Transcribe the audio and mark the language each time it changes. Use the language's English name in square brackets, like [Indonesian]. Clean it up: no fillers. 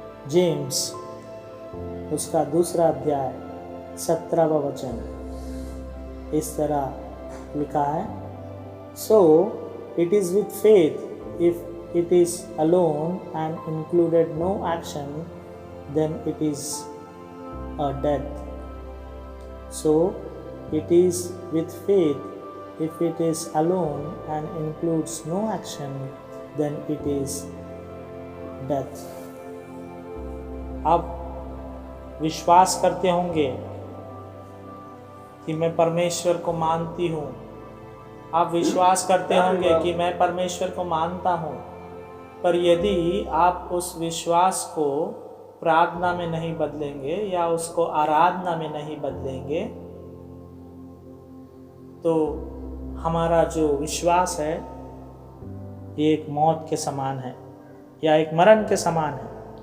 [Hindi] James उसका 2 अध्याय 17वां वचन इस तरह लिखा है, [English] So it is with faith, if it is alone and included no action, then it is a death. So it is with faith. If it is alone and includes no action, then it is death. [Hindi] आप विश्वास करते होंगे कि मैं परमेश्वर को मानती हूँ, आप विश्वास करते होंगे कि मैं परमेश्वर को मानता हूँ, पर यदि आप उस विश्वास को प्रार्थना में नहीं बदलेंगे या उसको आराधना में नहीं बदलेंगे, तो हमारा जो विश्वास है ये एक मौत के समान है या एक मरण के समान है।